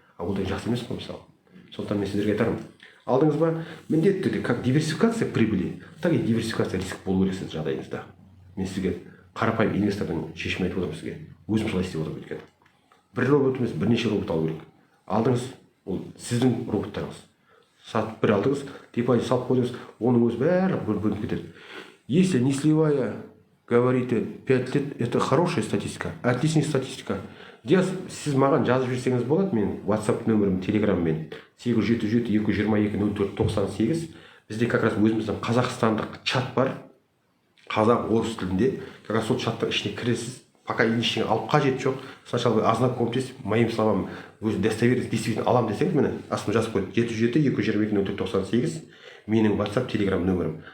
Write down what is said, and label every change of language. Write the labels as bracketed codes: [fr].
[kk] А ол да жақсы емес қой мысалы. Сондықтан мен сіздерге айтармын. Алдыңыз ба, міндетті түрде [ru] как диверсификация прибыли, так и диверсификация риск [kk] болу керек сіздің жағдайыңызда. Мен сізге қарапайым инвестордың шешімін айтып отырмын сізге. Өзім солай істеп отырмын өйткені. Бір робот емес, бірнеше робот алу керек. Алдыңыз, ол сіздің роботтарыңыз. Сатып бір алдыңыз, депозит салып қойдыңыз, оның өзі бәрі бөлініп кетеді. [ru] Если не сливая, говорите, 5 лет, это хорошая статистика, отличная статистика. [kk] Сіз маған жазып жіберсеңіз болады, мен WhatsApp нөмірім, Telegram-мен 877-222-0498. Бізде [ru] как раз [kk] өзіміздің қазақстандық чат бар, қазақ, орыс тілінде. [ru] Как раз [kk] сол чаттың ішіне кіресіз. Пока ештеңе алып қажет жоқ. [ru] Сначала ознакомьтесь, моим словам, [kk] өз [ru] достоверность действительно [kk] алам десеңіз, міне астына жазып қойды 777-222-0498 менің WhatsApp, Telegram нөмірім.